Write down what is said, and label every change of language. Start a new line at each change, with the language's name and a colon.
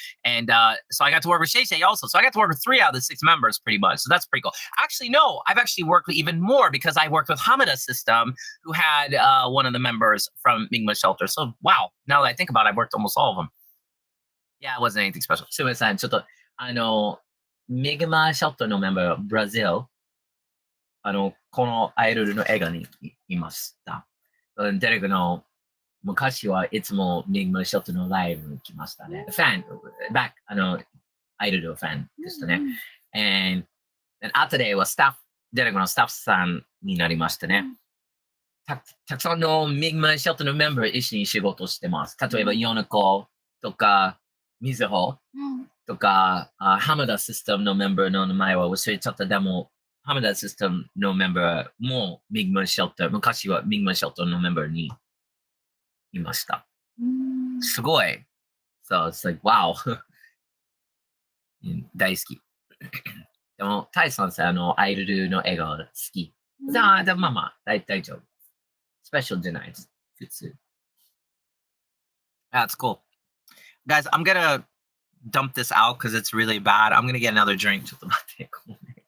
English: And so I got to work with Shay Shay also. So I got to work with 3 out of the 6 members pretty much. So that's pretty cool. Actually, no, I've actually worked with even more because I worked with Hamada System, who had one of the members from Migma's Shelter. So wow, now that I think about it, I've worked almost all of them. Yeah, it wasn't anything special.
Japanese: すみません、ちょっと、ミグマショットのメンバー、ブラジル、このアイドルの映画にいました。デレクの昔はいつもミグマショットのライブに来ましたね。ファン、バック、アイドルのファンでしたね。
English: And
Japanese: 後ではデレクのスタッフさんになりましたね。たくさんのミグマショットのメンバー一緒に仕事してます。例えば、ヨネコとか、Mihoとか、Hamada System のメンバーの名前は忘れちゃった。でも、Hamada System のメンバーも Migma Shelter、昔は Migma Shelter のメンバーにいました。すごい。
English: So it's like, wow.
Japanese: 大好き。でも、タイさんさ、アイドルの映画好き。でもまあ、大丈夫。スペシャルじゃないです。普通。
English: That's cool. Guys, I'm gonna dump this out because it's really bad. I'm gonna get another drink.
Japanese: ちょっと待って、ごめん。